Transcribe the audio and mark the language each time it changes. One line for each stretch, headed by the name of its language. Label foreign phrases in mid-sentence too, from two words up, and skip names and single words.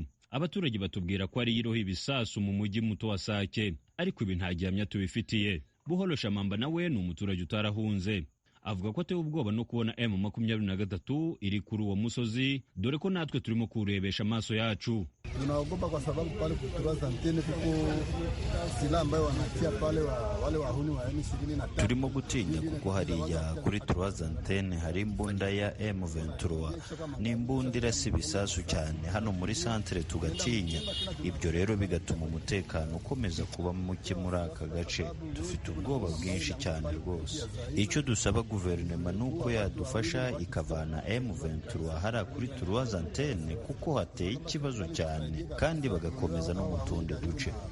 Kinyarwanda: Abaturage batubwira ko ari yiroho ibisasu mu mujyi muto wa Sake, ariko ibi nta gihamya tubifitiye. Buholo Shamamba nawe ni umuturage utarahunze, avuga ko atewe ubwoba no kubona M23 iri kuri uwo musozi, dore ko natwe turimo kurebesha amaso yacu.
Swahili: Tunaogopa kwa sababu pale kuturaza antene kuko silaha ambayo wanatia pale wale wahuni wa M23.
Kinyarwanda: Turimo gutinya kuko hariya kuri turaza antene hari imbunda ya M23, ni imbunda irasa ibisasu cyane hano muri centre, tugatinya. Ibyo rero bigatuma umutekano ukomeza kuba muke muri aka gace. Dufite ubwoba bwinshi cyane rwose. Icyo dusaba guverinoma nuko yadufasha ikavana M23 hara kuri turaza antene kuko hateye ikibazo cyane, kandi bagakomeza no mu tundi duce.